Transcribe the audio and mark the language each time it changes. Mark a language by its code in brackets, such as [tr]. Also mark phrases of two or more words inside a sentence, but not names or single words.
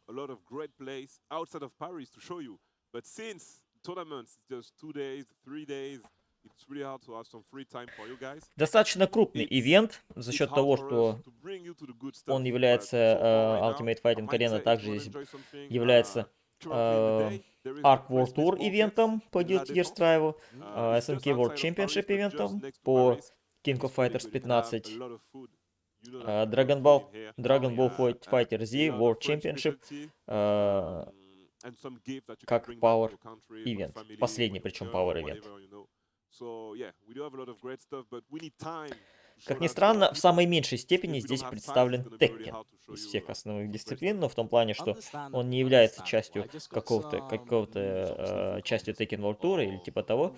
[ru] Достаточно крупный ивент за счет того, что он является Ultimate Fighting Arena, также здесь является Arc World Tour ивентом по Guilty Gear Strive, SNK World Championship ивентом по King of Fighters 15, Dragon Ball Fighter Z World Championship как Power Event. Последний, причем Power Event. Как ни странно, в самой меньшей степени здесь представлен Теккен из всех основных дисциплин, но в том плане, что он не является частью какого-то частью Tekken World Tour или типа того.